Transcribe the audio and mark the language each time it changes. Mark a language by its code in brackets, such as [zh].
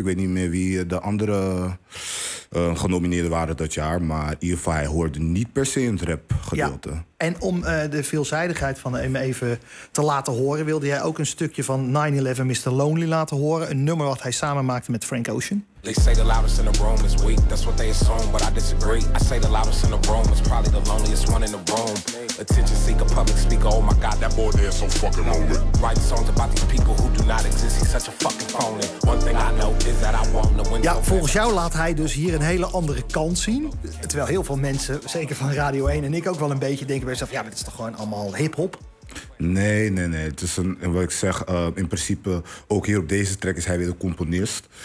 [nl] Ik weet niet meer wie de andere genomineerden waren dat jaar. Maar in ieder geval, hij hoorde niet per se in het rap gedeelte. Ja. En om de veelzijdigheid van hem even te laten horen, wilde jij ook een stukje van 9-11 Mr. Lonely laten horen. Een nummer wat hij samen maakte met Frank Ocean. [en] They say the loudest in the room is weak. That's what they assume, but I disagree. I say the loudest in the room is probably the loneliest one in the room. Attention seeker, public speaker. Oh my god, that boy there is so fucking lonely. Write songs about these people who do not exist. He's such a fucking phony. One thing I know is that I want to win. [nl] Ja, volgens jou laat hij dus hier een hele andere kant zien. Terwijl heel veel mensen, zeker van Radio 1 en ik ook wel een beetje denken bij zichzelf, ja, maar dit is toch gewoon allemaal hip-hop? Nee, nee, nee. Het is wat ik zeg, in principe, ook hier op deze track is hij weer de componist.